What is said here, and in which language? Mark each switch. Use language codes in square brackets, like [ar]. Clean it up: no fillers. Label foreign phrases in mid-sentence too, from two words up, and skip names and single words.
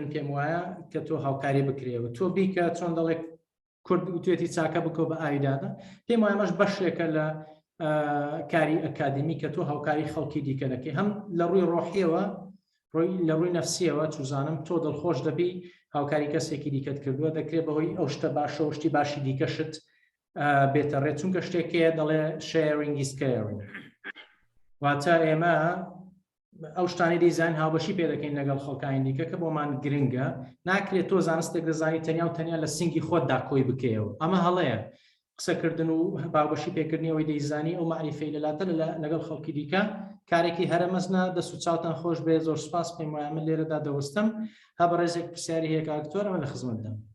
[ckb] پێم وایە کە تۆ هاوکاری بکرێەوە تۆ بیکە چۆن دەڵێک کورد توێتی چاکە بکەوە بە ئاویدادە پێم وایە مەش بەشێکە لە کاری ئەکادمی کە تۆ هاوکاری خەڵکی دیکە دەکەی هەم لە ڕووی ڕۆحیەوە لە ڕووی نەفسیەوە چوزانم تۆ دڵخۆش دەبی هاوکاری کەسێکی دیکەت کردووە دەکرێت بەهۆی ئەو شتە باشە و شتی باشی دیکەشت بێتەڕێت چونکە شتێکەیە دەڵێ [en] sharing is caring [ckb] واتە ئێمە ئەو شتانی دیزان هاوبەشی پێ دەکەین لەگەڵ خەڵکانی دیکە کە بۆمان گرنگە ناکرێت تۆ زانستێک دەزانی تەنیا و تەنیا لە سنگی خۆتدا کۆی بکەیەوە ئەمە هەڵەیە قسەکردن و باوبەشی پێکردنیەوەی دەیزانی ئەو معریفەی لەلاتە لەگەڵ خەڵکی دیکە کارێکی هەرە مەزنە دەست و چاوتان خۆش بێ زۆر سپاس پێم وایە من لێرەدا دەوەستم ها بە ڕێزێک پرسیاری هەیە کاکتۆرەوە لە خزمەتدەم